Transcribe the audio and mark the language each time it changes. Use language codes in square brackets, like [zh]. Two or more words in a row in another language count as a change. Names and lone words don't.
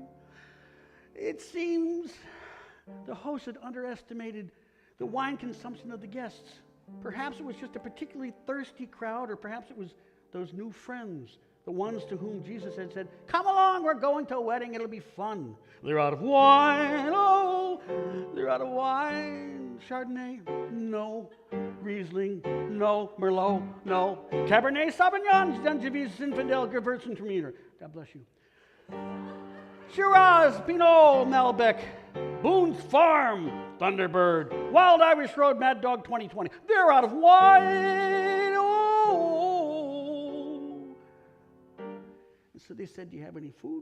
[en] It seems the host had underestimated the wine consumption of the guests. Perhaps it was just a particularly thirsty crowd, or perhaps it was those new friends, the ones to whom Jesus had said, "Come along, we're going to a wedding, it'll be fun." They're out of wine. Oh, they're out of wine. Chardonnay? No. Riesling? No. Merlot? No. Cabernet Sauvignon, Sangiovese, Zinfandel, Gewürztraminer. God bless you. Shiraz, Pinot, Malbec, Boone's Farm, Thunderbird, Wild Irish Road, Mad Dog 2020. They're out of wine. Oh. And so they said, "Do you have any food?"